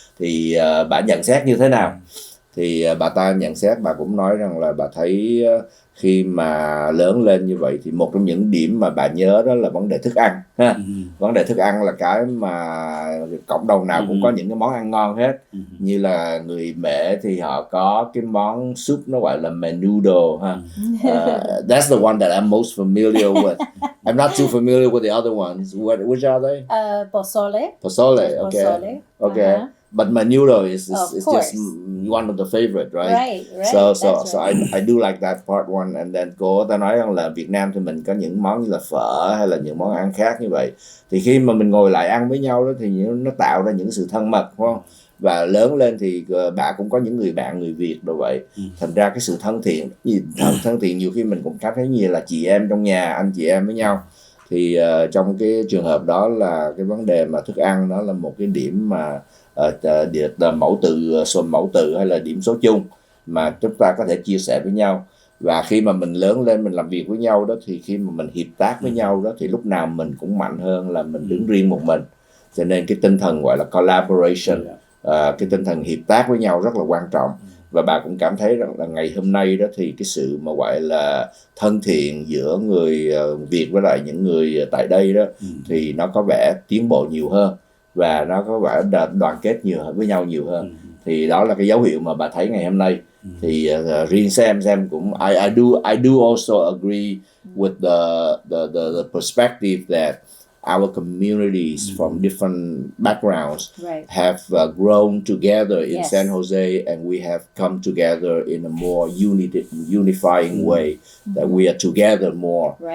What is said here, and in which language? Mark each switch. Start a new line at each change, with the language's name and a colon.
Vietnamese: Thì bà nhận xét như thế nào? Thì bà ta nhận xét, bà cũng nói rằng là bà thấy khi mà lớn lên như vậy thì một trong những điểm mà bà nhớ đó là vấn đề thức ăn ha. Vấn đề thức ăn là cái mà cộng đồng nào cũng có những cái món ăn ngon hết. Như là người Mễ thì họ có cái món súp nó gọi là menudo ha.
English: That's the one that I'm most familiar with. I'm not too familiar with the other ones. Which are they? Pozole. Pozole, okay. Pozole. Okay. But menudo is course. just one of the favorite, right? Right. So That's I do like that part one. And then
Vietnamese: cô ta nói rằng là Việt Nam thì mình có những món như là phở hay là những món ăn khác như vậy. Thì khi mà mình ngồi lại ăn với nhau đó thì nó tạo ra những sự thân mật, đúng không? Và lớn lên thì bà cũng có những người bạn người Việt đồ vậy. Thành ra cái sự thân thiện nhiều khi mình cũng cảm thấy như là chị em trong nhà, anh chị em với nhau. Thì trong cái trường hợp đó là cái vấn đề mà thức ăn đó là một cái điểm mà mẫu từ hay là điểm số chung mà chúng ta có thể chia sẻ với nhau. Và khi mà mình lớn lên mình làm việc với nhau đó, thì khi mà mình hiệp tác với nhau đó thì lúc nào mình cũng mạnh hơn là mình đứng riêng một mình. Cho nên cái tinh thần gọi là collaboration, cái tinh thần hiệp tác với nhau rất là quan trọng. Và bà cũng cảm thấy rằng là ngày hôm nay đó thì cái sự mà gọi là thân thiện giữa người Việt với lại những người tại đây đó thì nó có vẻ tiến bộ nhiều hơn, và nó có vẻ đoàn kết với nhau nhiều hơn. Thì đó là cái dấu hiệu mà bà thấy ngày hôm nay. Thì riêng Sam cũng
English: I do also agree with the perspective that our communities from different backgrounds have grown together in San Jose, and we have come together in a more unifying way, that we are together more.